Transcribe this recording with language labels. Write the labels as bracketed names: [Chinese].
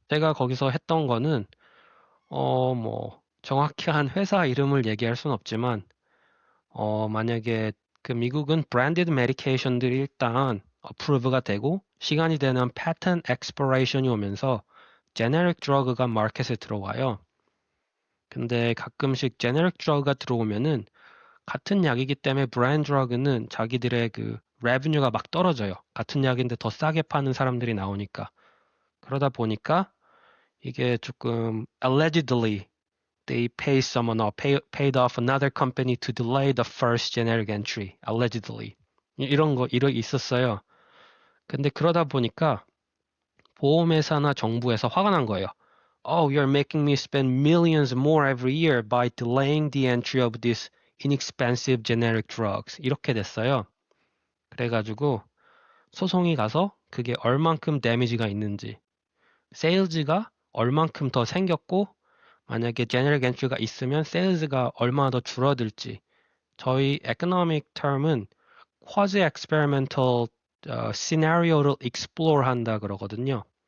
[Korean] 제가 거기서 했던 거는 뭐 정확히 한 회사 이름을 얘기할 순 없지만 만약에 그 미국은 branded medication 들이 일단 approve가 되고 시간이 되는 patent expiration 이 오면서 generic drug가 마켓에 들어와요. 근데 가끔씩 generic drug가 들어오면은 같은 약이기 때문에 brand drug는 자기들의 그 revenue가 막 떨어져요. 같은 약인데 더 싸게 파는 사람들이 나오니까. [English] 그러다 보니까 이게 조금 allegedly they pay someone or paid off another company to delay the first generic entry, allegedly. [Korean] 이런 거 있었어요. 근데 그러다 보니까 보험회사나 정부에서 화가 난 거예요. [English] Oh, you're making me spend millions more every year by delaying the entry of these inexpensive generic drugs. [Korean] 이렇게 됐어요. 그래가지고 소송이 가서 그게 얼만큼 데미지가 있는지, 세일즈가 얼만큼 더 생겼고, 만약에 제네릭 엔트리가 있으면 세일즈가 얼마나 더 줄어들지. 저희 economic term 은 quasi experimental 시나리오를 explore 한다 그러거든요.